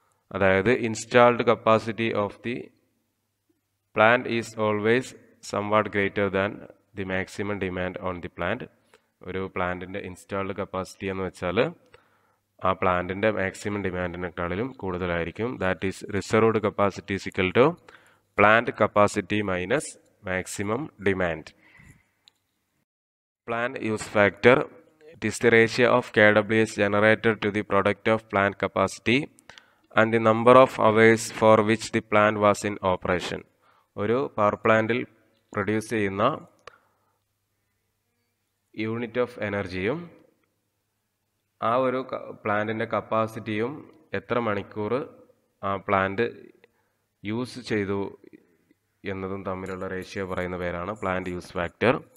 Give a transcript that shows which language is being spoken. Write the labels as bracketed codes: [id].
[en] അതായത് installed capacity of the plant is always somewhat greater than the maximum demand on the plant. [ml] ഒരു പ്ലാന്റിൻ്റെ installed capacity എന്ന് വെച്ചാൽ ആ പ്ലാന്റിൻ്റെ മാക്സിമം ഡിമാൻഡിനേക്കാളിലും കൂടുതലായിരിക്കും. [en] That is reserved capacity is equal to plant capacity minus maximum demand. Plant use factor. It is the ratio of KWH generated to the product of plant capacity and the number of hours for which the plant was in operation. [ml] ഒരു power പ്ലാന്റിൽ produce ചെയ്യുന്ന unit of എനർജിയും ആ ഒരു പ്ലാന്റിൻ്റെ കപ്പാസിറ്റിയും എത്ര മണിക്കൂർ ആ പ്ലാന്റ് യൂസ് ചെയ്തു എന്നതും തമ്മിലുള്ള റേഷ്യോ പറയുന്ന പേരാണ് പ്ലാന്റ് യൂസ് ഫാക്ടർ.